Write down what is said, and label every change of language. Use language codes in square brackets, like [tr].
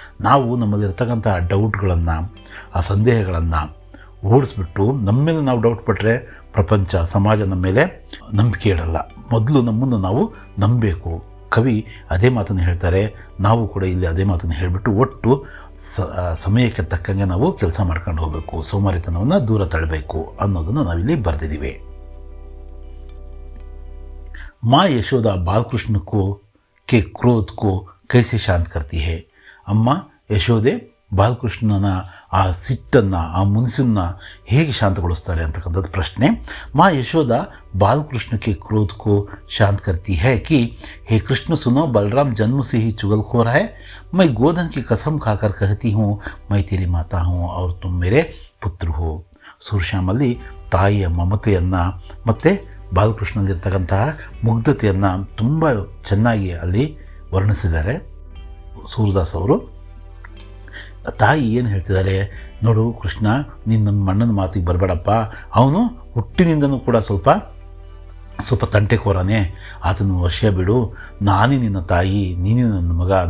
[kn] ನಾವು ನಮ್ಮಲ್ಲಿರ್ತಕ್ಕಂಥ ಡೌಟ್ಗಳನ್ನು, ಆ ಸಂದೇಹಗಳನ್ನು ಓಡಿಸ್ಬಿಟ್ಟು ನಮ್ಮ ಮೇಲೆ ನಾವು ಡೌಟ್ ಪಟ್ಟರೆ ಪ್ರಪಂಚ, ಸಮಾಜ ನಮ್ಮ ಮೇಲೆ ನಂಬಿಕೆ ಇಡಲ್ಲ. ಮೊದಲು ನಮ್ಮನ್ನು ನಾವು ನಂಬಬೇಕು. ಕವಿ ಅದೇ ಮಾತನ್ನು ಹೇಳ್ತಾರೆ, ನಾವು ಕೂಡ ಇಲ್ಲಿ ಅದೇ ಮಾತನ್ನು ಹೇಳಿಬಿಟ್ಟು ಒಟ್ಟು ಸಮಯಕ್ಕೆ ತಕ್ಕಂಗೆ ನಾವು ಕೆಲಸ ಮಾಡ್ಕೊಂಡು ಹೋಗಬೇಕು, ಸೋಮಾರಿತನವನ್ನು ದೂರ ತಳ್ಳಬೇಕು ಅನ್ನೋದನ್ನು ನಾವಿಲ್ಲಿ ಬರೆದಿದ್ದೀವಿ. [hi] माँ यशोदा बालकृष्ण के क्रोध को कैसे शांत करती है. [kn] ಅಮ್ಮ ಯಶೋದೆ ಬಾಲಕೃಷ್ಣನ ಆ ಸಿಟ್ಟನ್ನು, ಆ ಮುನಿಸನ್ನು ಹೇಗೆ ಶಾಂತಗೊಳಿಸ್ತಾರೆ ಅಂತಕ್ಕಂಥದ್ದು ಪ್ರಶ್ನೆ. [hi] ಮಾ ಯಶೋದ बालकृष्ण के क्रोध को शांत करती है कि हे कृष्ण सुनो, बलराम जन्म से ही चुगलखोर है. मैं गोधन की कसम खाकर कहती हूँ, मैं तेरी माता हूँ और तुम मेरे पुत्र हो. [kn] ಸೂರ್ಯಶ್ಯಾಮಲ್ಲಿ ತಾಯಿಯ ಮಮತೆಯನ್ನು ಮತ್ತು ಬಾಲಕೃಷ್ಣನಲ್ಲಿರ್ತಕ್ಕಂತಹ ಮುಗ್ಧತೆಯನ್ನು ತುಂಬ ಚೆನ್ನಾಗಿ ಅಲ್ಲಿ ವರ್ಣಿಸಿದ್ದಾರೆ ಸೂರದಾಸ್ ಅವರು. ತಾಯಿ ಏನು ಹೇಳ್ತಿದ್ದಾರೆ, ನೋಡು ಕೃಷ್ಣ, ನೀನು ನಮ್ಮ ಅಣ್ಣನ ಮಾತಿಗೆ ಬರಬೇಡಪ್ಪ, ಅವನು ಹುಟ್ಟಿನಿಂದನೂ ಕೂಡ ಸ್ವಲ್ಪ ತಂಟೆಕೋರನೇ, ಆತನ ವಶ ಬಿಡು, ನಾನೇ ನಿನ್ನ ತಾಯಿ, ನೀನೇ ನನ್ನ ಮಗ.